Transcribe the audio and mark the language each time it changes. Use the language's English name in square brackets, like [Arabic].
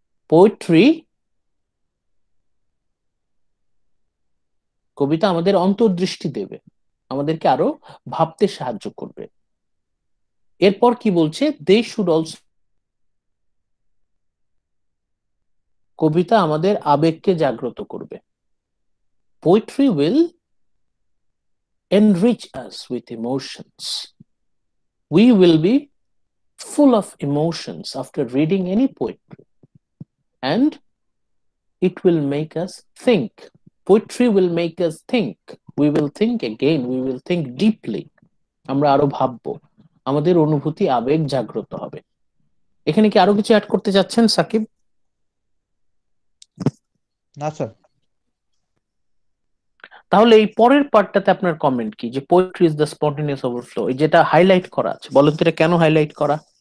[Bangla] Poetry, কবিতা আমাদের অন্তর্দৃষ্টি দেবে, আমাদেরকে আরো ভাবতে সাহায্য করবে। এরপর কি বলছে, [English] they should also, [Bangla] কবিতা আমাদের আবেগকে জাগ্রত করবে। [English] Poetry will enrich us with emotions. We will be full of emotions after reading any poetry, and it will make us think. Poetry will make us think. We will think again, we will think deeply. [Bangla] আমরা আরো ভাববো, আমাদের অনুভূতি আবেগ জাগ্রত হবে। এখানে কি আরো কিছু অ্যাড করতে চাচ্ছেন সাকিব? না স্যার। তাহলে এই পরের পার্টটাতে আপনার কমেন্ট কি, যে [English] poetry is the spontaneous overflow, [Bangla] যেটা হাইলাইট করা আছে, বলেন তো এটা কেন হাইলাইট করা?